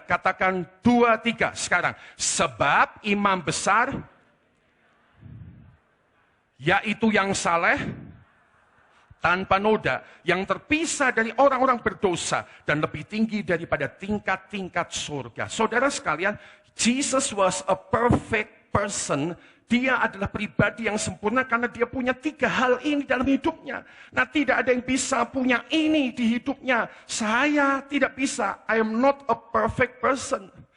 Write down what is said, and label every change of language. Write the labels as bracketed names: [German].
[Indonesian] Katakan 2-3 sekarang. Sebab imam besar, yaitu yang saleh, tanpa noda, yang terpisah dari orang-orang berdosa, dan lebih tinggi daripada tingkat-tingkat surga. Saudara sekalian, [English] Jesus was a perfect person. [Indonesian] Dia adalah pribadi yang sempurna karena dia punya 3 hal ini dalam hidupnya. Nah, tidak ada yang bisa punya ini di hidupnya. Saya tidak bisa. [English] I am not a perfect person.